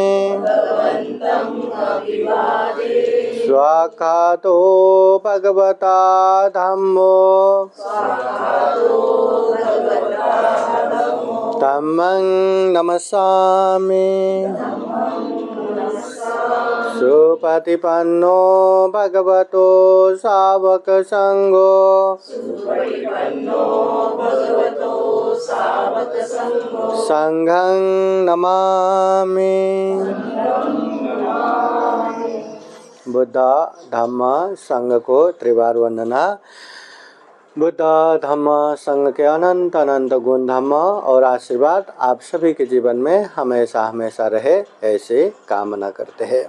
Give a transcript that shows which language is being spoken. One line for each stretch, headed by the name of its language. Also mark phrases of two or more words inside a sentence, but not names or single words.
Pali: स्वाखातो भगवता धम्मो धम्मं नमस्सामि सुपतिपन्नो भगवतो सावक संघो संघं नमामि।
Hindi: बुद्ध धम्म संघ को त्रिवार वंदना। बुद्ध धम्म संघ के अनंत अनंत गुण धम्म और आशीर्वाद आप सभी के जीवन में हमेशा हमेशा रहे, ऐसे कामना करते हैं।